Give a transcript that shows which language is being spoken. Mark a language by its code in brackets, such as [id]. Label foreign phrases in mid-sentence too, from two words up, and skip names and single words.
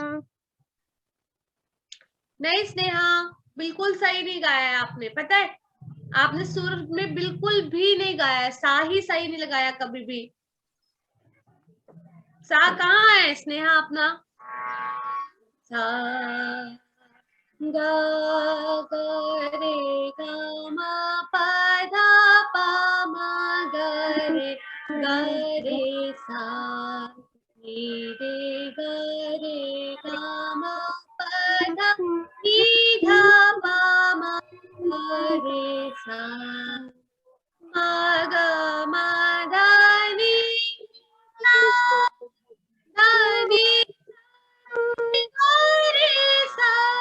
[hi] नहीं स्नेहा, बिल्कुल सही नहीं गाया है आपने, पता है आपने सुर में बिल्कुल भी नहीं गाया है, सा ही सही नहीं लगाया कभी भी। सा कहाँ है स्नेहा अपना? सा गा गा रे गा मा पा धा पा मा गा रे सा नी रे गा मा पा धा नी धा पा मा गा रे सा मा गा मा धा नी धा धा नी गा रे सा